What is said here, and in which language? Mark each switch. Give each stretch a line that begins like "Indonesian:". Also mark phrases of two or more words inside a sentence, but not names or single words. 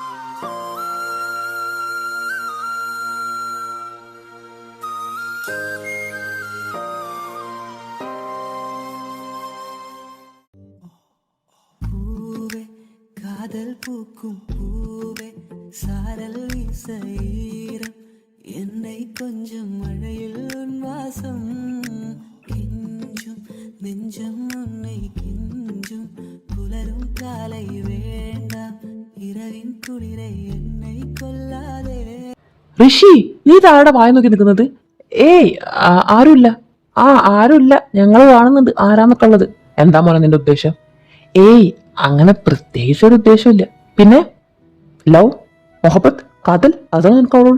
Tamil: காதல் பூக்கும் பூவே சாரல் வீசீரம் என்னை கொஞ்சம் மழையில் உன் வாசம் கெஞ்சும் நெஞ்சம் உன்னை கெஞ்சும் புலரும் காலை வேண்டாம் இரவின் குளிரை என்னை கொல்லாதே.
Malayalam: ഋഷി, നീ താഴെ വായ നോക്കി നിൽക്കുന്നത്? ഏയ് ആരുമില്ല. ആരുമില്ല, ഞങ്ങൾ കാണുന്നുണ്ട് ആരാന്നൊക്കെ ഉള്ളത്. എന്താ മോനെ നിന്റെ ഉദ്ദേശം? ഏയ് അങ്ങനെ പ്രത്യേകിച്ച് ഒരു ഉദ്ദേശമില്ല. പിന്നെ ലവ്, മൊഹബത്ത്, കാതൽ, അതാണ് എനിക്ക് അവളോട്.